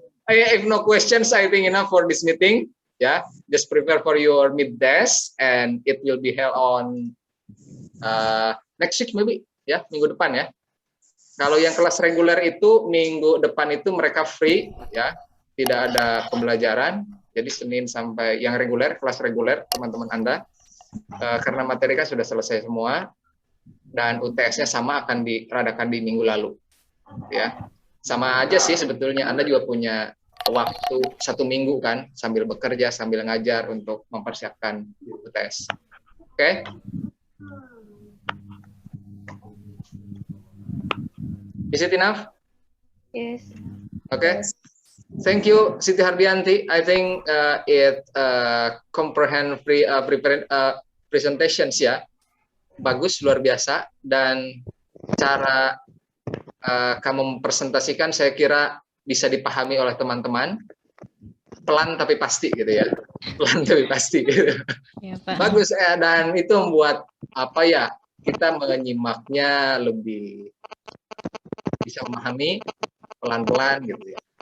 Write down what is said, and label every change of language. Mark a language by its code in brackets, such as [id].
[en] If no questions, I think enough for this meeting. Ya, just prepare for your mid test and it will be held on next week maybe, ya, [id] minggu depan ya. Kalau yang kelas reguler itu minggu depan itu mereka free, ya, tidak ada pembelajaran. Jadi Senin sampai yang reguler, kelas reguler teman-teman Anda, karena materi kan sudah selesai semua dan UTS-nya sama akan diadakan di minggu lalu, ya. Sama aja sih sebetulnya Anda juga punya waktu 1 minggu kan sambil bekerja sambil ngajar untuk mempersiapkan UTS. Oke? [en] Is it enough? Yes. Okay. Thank you, Siti Hardianti. I think it comprehend presentations ya. [id] Bagus, luar biasa. Dan cara kamu mempresentasikan saya kira bisa dipahami oleh teman-teman. Pelan tapi pasti gitu ya. Pelan tapi pasti gitu. Ya, Pak. Bagus, dan itu membuat apa ya, kita menyimaknya lebih bisa memahami pelan-pelan gitu ya.